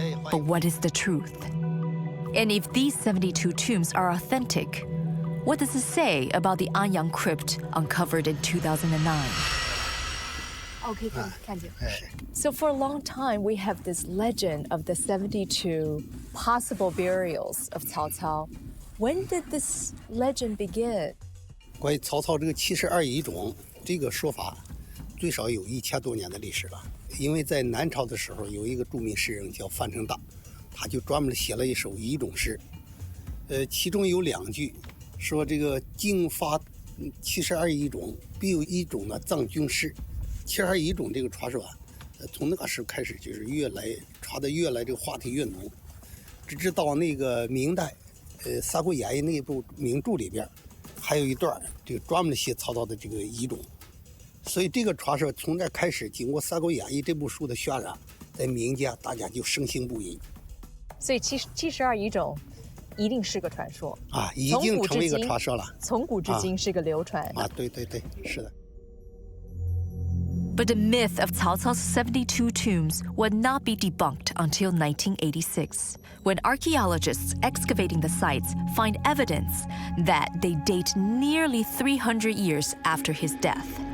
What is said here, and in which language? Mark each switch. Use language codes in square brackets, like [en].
[en] But what is the truth? And if these 72 tombs are authentic, what does it say about the Anyang crypt uncovered in 2009? Okay, can you? So for a long time, we have this legend of the 72 possible burials of Cao Cao. When did this legend begin? [zh] 关于曹操这个72遗冢这个说法，最少有1000多年的历史了。因为在南朝的时候，有一个著名诗人叫范成大，他就专门写了一首遗冢诗。其中有2句，说这个经发 72遗种，必有一种呢藏军师。72遗种这个传说啊，从那个时候开始就是传的越来这个话题越浓，直至到那个明代，《三国演义》那部名著里边，还有一段这个专门写曹操的这个遗种。所以这个传说从这开始，经过《三国演义》这部书的渲染，在民间大家就深信不疑。所以72遗种一定是个传说啊，已经成为一个传说了。从古至今是个流传啊，对对对，是的。 [en] But the myth of Cao Cao's 72 tombs would not be debunked until 1986, when archaeologists excavating the sites find evidence that they date nearly 300 years after his death.